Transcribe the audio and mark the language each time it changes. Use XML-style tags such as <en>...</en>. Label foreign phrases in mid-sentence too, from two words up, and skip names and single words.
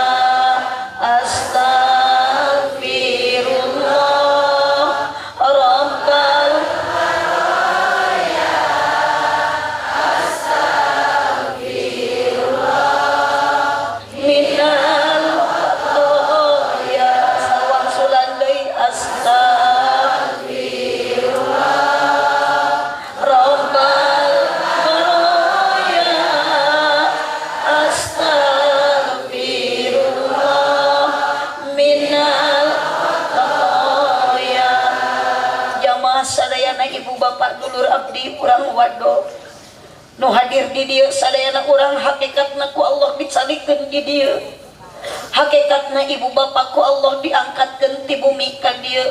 <ar>أستغفر الله رب من الخطايا.</ar> <su>Sawang sulandai.</su> <ar>أستغفر الله رب خطايا. أستغفر الله من الخطايا.</ar> <su>Jamaah sadayana ibu bapak dulur abdi urang wado nu hadir di dieu sadayana urang hakikatna ku Allah disalikeun di dieu. Hakikatna ibu bapakku Allah diangkatkeun ti bumi ka dieu.</su>